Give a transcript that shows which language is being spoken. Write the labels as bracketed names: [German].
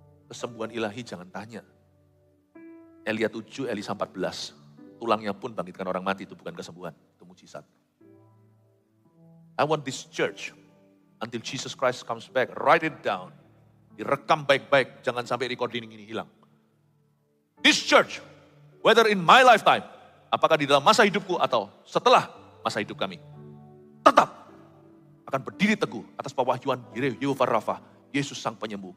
[Indonesian] Kesembuhan ilahi jangan tanya. Elia 7, Elisa 14. Tulangnya pun bangkitkan orang mati, itu bukan kesembuhan, itu mujizat. [English] I want this church until Jesus Christ comes back, write it down. [Indonesian] Direkam baik-baik, jangan sampai recording ini hilang. [English] This church, whether in my lifetime, [Indonesian] apakah di dalam masa hidupku atau setelah masa hidup kami, tetap akan berdiri teguh atas pewahyuan Yehovah Rafa, Yesus Sang Penyembuh.